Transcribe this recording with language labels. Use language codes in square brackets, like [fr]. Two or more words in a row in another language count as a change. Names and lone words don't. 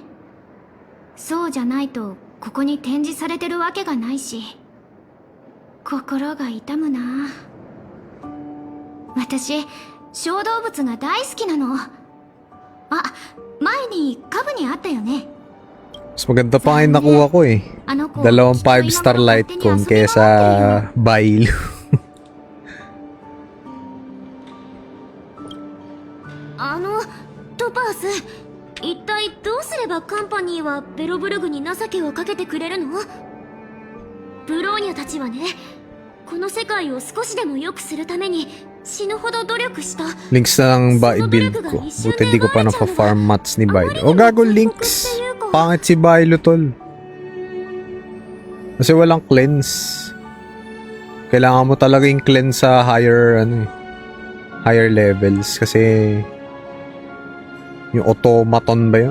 [ja] そうじゃないとここに展示されてるわけがないし、心が痛むな。私、小動物が大好きなの。あ、前にカブにあったよね。 [tl] Mas maganda pa nga yung nakuha ko eh. Dalawang 5 [en] star light cone [tl] kaysa Bailo. [ja] トパース、一体どうすればカンパニーはベロブルグに情けをかけてくれるの？ブローニャたちはね、この世界を少しでも良くするために死ぬほど努力した。 [tl] Links na lang ba i-build ko? Buti di ko pa napa-farm mats ni Bailo. Oh gago, Links! Pangit si Bailo tol. Kasi walang cleanse. Kailangan mo talaga yung cleanse sa [en] higher higher levels [tl] kasi yung automaton ba yun?